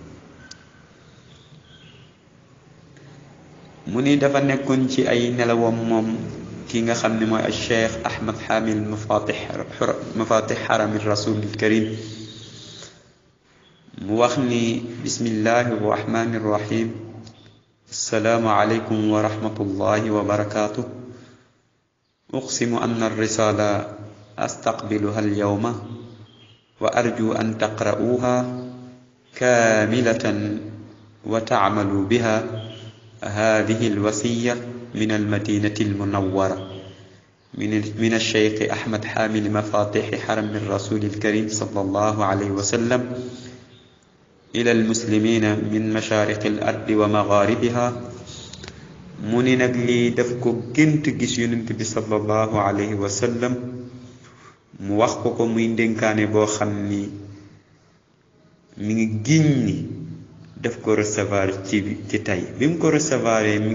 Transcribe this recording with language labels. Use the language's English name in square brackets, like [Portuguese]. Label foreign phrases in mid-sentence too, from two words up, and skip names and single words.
[Wolof] mu ni dafa nekkoon ci ay nelawam moom ki nga xam ne mooy [Arabic] الشيخ أحمد حامل مفاتيح حرم الرسول الكريم. [Wolof] mu wax ni [Arabic] بسم الله الرحمن الرحيم السلام عليكم ورحمة الله وبركاته. أقسم أن الرسالة أستقبلها اليوم وأرجو أن تقرؤوها كاملة وتعملوا بها. هذه الوصية من المدينة المنورة من الشيخ أحمد حامل مفاتيح حرم الرسول الكريم صلى الله عليه وسلم إلى المسلمين من مشارق الأرض ومغاربها. [Wolof] mu ni nag lii daf ko gént gis yonent bi [Arabic] صلى الله عليه وسلم [Wolof] mu wax ko muy ndénkaane boo xam ni mi ngi giñ ni daf ko recevoir ci tey bi mu ko recevoir mi